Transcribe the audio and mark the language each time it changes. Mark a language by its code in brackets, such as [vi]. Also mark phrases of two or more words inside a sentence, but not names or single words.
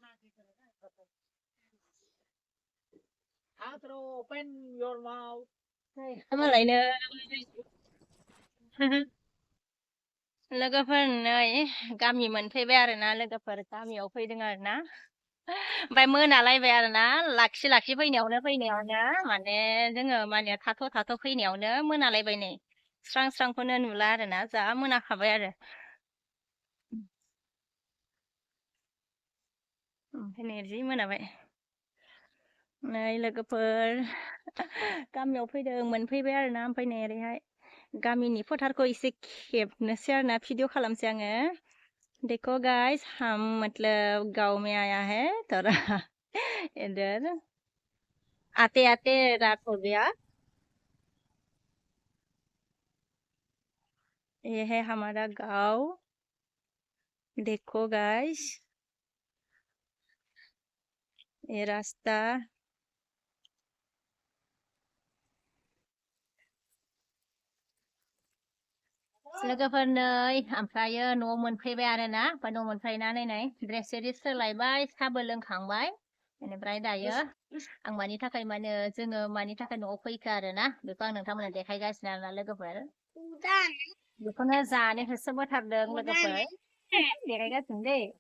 [brx] मालायनो लोगोफोर नै गामि मोनफैबाय आरोना लोगोफोर गामियाव फैदों आरोना ओमफ्राय मोनालायबाय आरोना लाखि फैनायावनो माने जोङो माने थाथ' फैनायावनो मोनालायबाय नै स्रांखौनो नुला आरोना जा मोनाखाबाय आरो ओमफ्राय नै जि मोनाबाय नै लोगोफोर गामियाव फैदों मोनफैबाय आरोना ओमफ्राय नै ओरैहाय गामिनि फोथारखौ एसे खेबनोसै आरोना भिडिअ खालामसै आङो [hi] देखो गाइस हम मतलब गांव में आया है थोड़ा इधर आते आते रात हो गया ये है हमारा गांव देखो गाइस ये रास्ता [brx] लोगोफोर नै ओमफ्रायो न'आव मोनफैबाय आरोना ओमफ्राय न'आव मोनफैनानै नै ड्रेस सेरिस सोलायबाय साहाबो लोंखांबाय बेनिफ्राय दायो आं मानि थाखाय जोङो मानि थाखाय न'आव फैखो आरोना बेखौ आं नोंथांमोननो देखायगासिनो आरोना लोगोफोर बेखौनो जानो होसोबोथारदों लोगोफोर देखायगासिनो दै